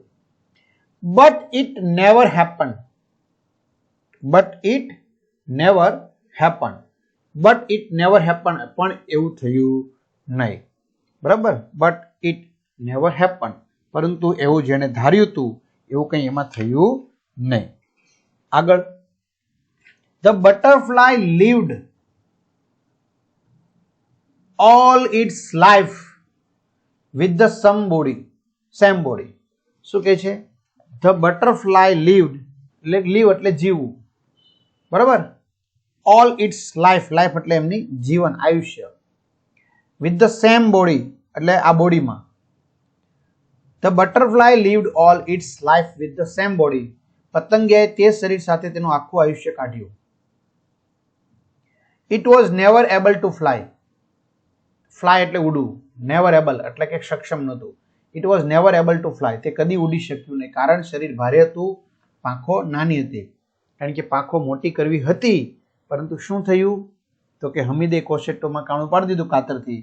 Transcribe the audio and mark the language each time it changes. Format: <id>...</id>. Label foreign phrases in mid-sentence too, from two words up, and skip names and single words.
<en>but it never happen, but it never happen, but it never happen,</en> <gu>પણ એવું થયું નહીં. બરાબર,</gu> <en>but it never happen,</en> <gu>પરંતુ એવું જેને ધાર્યું હતું એવું કંઈ એમાં થયું નહીં.</gu> <en>આગળ, the butterfly lived all its life with the same body.</en> <gu>શું કહે છે?</gu> <en>The butterfly lived, live</en> <gu>એટલે જીવવું, બરાબર.</gu> <en>all its life, life</en> <gu>એટલે એમની જીવન, આયુષ્ય.</gu> <en>with the same body</en> <gu>એટલે આ બોડીમાં.</gu> <en>The butterfly lived all its life with the same body.</en> <gu>પતંગિયાએ તે શરીર સાથે તેનું આખું આયુષ્ય કાઢ્યું.</gu> <en>It was never able to fly.</en> <gu>ફ્લાય એટલે ઉડવું,</gu> <en>never able</en> <gu>એટલે કે સક્ષમ નહોતું.</gu> <en>it was never able to fly,</en> <gu>તે કદી ઉડી શક્યું નહીં. કારણ શરીર ભારે હતું, પાંખો નાની હતી. કારણ કે પાંખો મોટી કરવી હતી, પરંતુ શું થયું? તો કે હમીદે કોશેટોમાં કાણું પાડી દીધું કાતરથી.</gu>